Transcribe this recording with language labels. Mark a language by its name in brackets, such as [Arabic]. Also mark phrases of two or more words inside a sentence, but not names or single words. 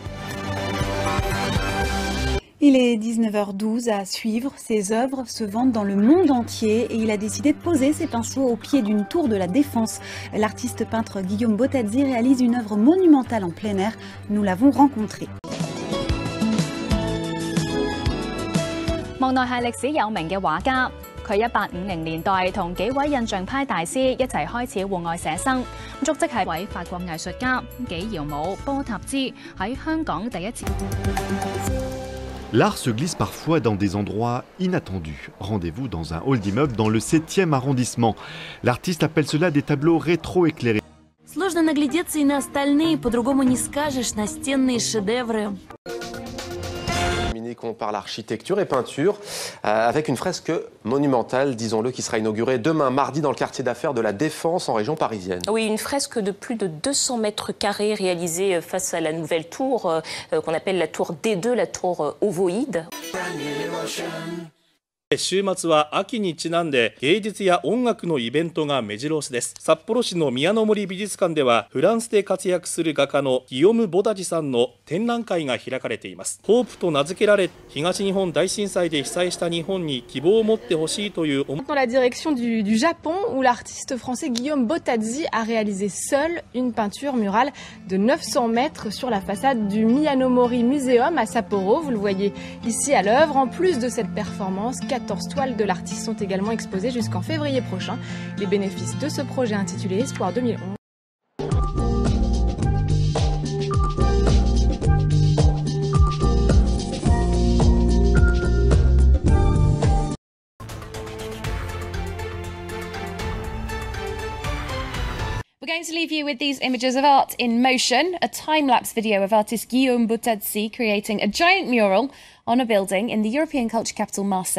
[French] Il est 19h12 à suivre. Ses œuvres se vendent dans le monde entier et il a décidé de poser ses pinceaux au pied d'une tour de la Défense. L'artiste peintre Guillaume Bottazzi réalise une œuvre monumentale en plein air. Nous l'avons rencontré. [Cantonese] 莫奈係歷史有名嘅畫家，佢1850年代同幾位印象派大師一齊開始戶外寫生，足跡係位法國藝術家紀堯姆波塔茲喺香港第一次。 [French] L'art se glisse parfois dans des endroits inattendus. Rendez-vous dans un hall d'immeuble dans le 7e arrondissement. L'artiste appelle cela des tableaux rétro-éclairés. [Russian] Сложно наглядеться и на остальные, по-другому не скажешь, настенные шедевры. [French] Par l'architecture et peinture, avec une fresque monumentale, disons-le, qui sera inaugurée demain mardi dans le quartier d'affaires de la Défense en région parisienne. Oui, une fresque de plus de 200 mètres carrés réalisée face à la nouvelle tour qu'on appelle la tour D2, la tour ovoïde. [Japanese] 週末は秋にちなんで芸術や音楽のイベントが目白押しです。札幌市の宮の森美術館ではフランスで活躍する画家のギヨム・ボタジさんの展覧会が開かれています。ホープと名付けられ、東日本大震災で被災した日本に希望を持ってほしいという。 [French] Dans la direction du Japon, où l'artiste français Guillaume Bottazzi a réalisé seul une peinture murale de 900 mètres sur la façade du Miyanomori Museum à Sapporo. Vous le voyez ici à l'œuvre. En plus de cette performance, 14 toiles de l'artiste sont également exposées jusqu'en février prochain. Les bénéfices de ce projet intitulé Espoir 2011. [English] We're going to leave you with these images of art in motion, a time-lapse video of artist Guillaume Bottazzi creating a giant mural on a building in the European culture capital Marseille.